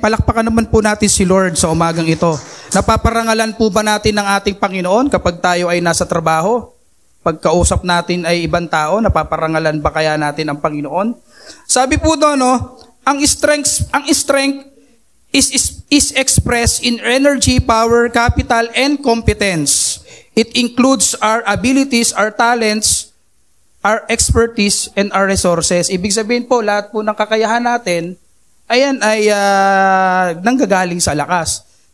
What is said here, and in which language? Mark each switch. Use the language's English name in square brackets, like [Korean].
[Filipino] Palakpakan naman po natin si Lord sa umagang ito. Napaparangalan po ba natin ang ating Panginoon kapag tayo ay nasa trabaho? Pagkausap natin ay ibang tao, napaparangalan ba kaya natin ang Panginoon? Sabi po doon, ang [English] strength is expressed in energy, power, capital, and competence. It includes our abilities, our talents, our expertise, and our resources. [Filipino] Ibig sabihin po, lahat po ng kakayahan natin, ayan ay nanggagaling sa lakas.